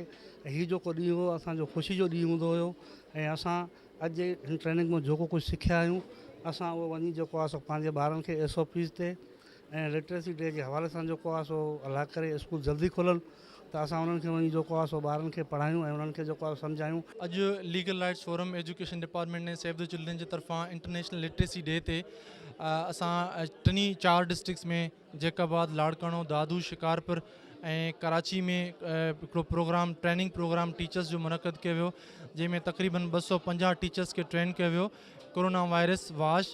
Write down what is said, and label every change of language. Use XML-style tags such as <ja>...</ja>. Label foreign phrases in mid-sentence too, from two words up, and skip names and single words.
<sd>ऐं हीउ जेको ॾींहुं हुयो असांजो ख़ुशी जो ॾींहुं हूंदो हुयो। ऐं असां अॼु हिन ट्रेनिंग में जेको कुझु सिखिया आहियूं असां उहो वञी जेको आहे सो पंहिंजे ॿारनि खे SOPs ते ऐं</sd> <en>literacy day</en> <sd>जे हवाले सां जेको आहे सो अलाह करे स्कूल जल्दी खुलनि त असां उन्हनि खे वञी जेको आहे सो ॿारनि खे पढ़ायूं ऐं उन्हनि खे जेको आहे सम्झायूं। अॼु लीगल राइट्स फोरम</sd> <en>education department</en> <sd>ने सेव द चिल्ड्रन जे तरफ़ां इंटरनेशनल लिटरेसी डे ते असां टिनी 4 डिस्ट्रिक्ट्स में जैकाबाद, लाड़काणो, दादू, शिकारपुर ऐं कराची में हिकिड़ो</sd> <en>program training program teachers</en> <sd>जो मुनक़द कयो वियो, जंहिंमें तक़रीबन 250 टीचर्स खे ट्रेन कयो वियो</sd> <en>corona virus WASH.</en>